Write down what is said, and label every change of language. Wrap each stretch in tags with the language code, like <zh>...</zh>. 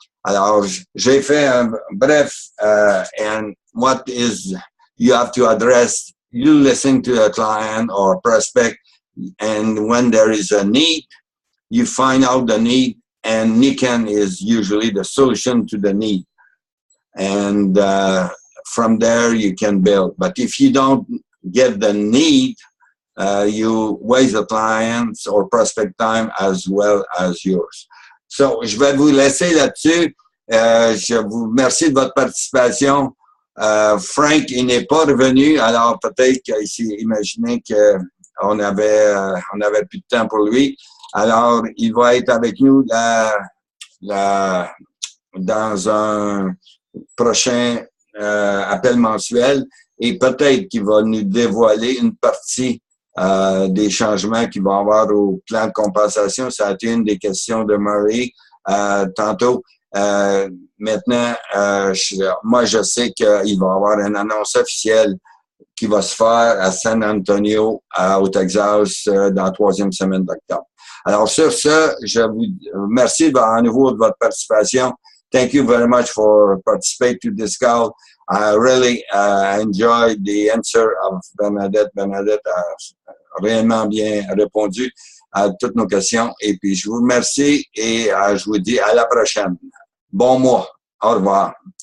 <fr>Alors, j'ai fait un bref,</fr> <en>and what is you have to address, you listen to a client or prospect, and when there is a need, you find out the need, and Niken is usually the solution to the need. And from there, you can build. But if you don't get the need, you waste the client's or prospect time as well as yours.</en> <fr>So, je vais vous laisser là-dessus. Je vous remercie de votre participation. Frank, il n'est pas revenu, alors peut-être qu'il s'est imaginé qu'on avait plus de temps pour lui. Alors, il va être avec nous dans un prochain appel mensuel, et peut-être qu'il va nous dévoiler une partie des changements qu'il va y avoir au plan de compensation. Ça a été une des questions de Murray tantôt. Maintenant, moi, je sais qu'il va y avoir une annonce officielle qui va se faire à San Antonio, au Texas, dans la 3e semaine d'octobre. Alors, sur ce, je vous remercie à nouveau de votre participation.</fr> <en>Thank you very much for participating to this call. I really enjoyed the answer of Bernadette.</en> <fr>Bernadette a réellement bien répondu à toutes nos questions. Et puis, je vous remercie et je vous dis à la prochaine. Bon mois. Au revoir.</fr>